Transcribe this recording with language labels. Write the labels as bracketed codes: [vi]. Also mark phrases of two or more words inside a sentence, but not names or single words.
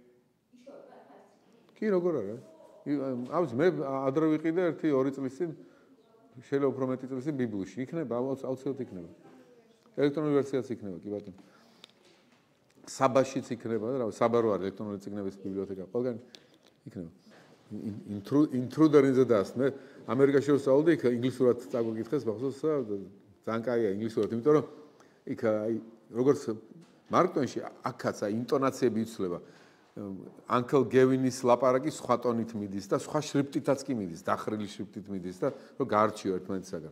[ka] კი როგორ არა? ამის მე ადრე ვიყიდე 1-2 წლის წინ შეიძლება უფრო მეტი წელი ბიბლიაში იქნება აუცილებლად იქნება ელექტრონული ვერსიაც იქნება კი ბატონო საბაშიც იქნება და რა საბა რო არის ელექტრონული წიგნების ბიბლიოთეკა ყველგან იქნება intruder in the dust მე ამერიკაში რო ვსწავლობდი იქ ინგლისურად წაგვიკითხეს მახსოვს ძალიან კაია ინგლისურად იმიტომ რომ იქ აი როგორც მარკ ტვენში აქაც აი ინტონაციები იცვლება Uncle Gevinis ლაპარაკი სხვა ტონით მიდის და სხვა შრიფტითაც კი მიდის, დახრილი შრიფტით მიდის და რომ გაარჩიო ერთმანეთისაგან.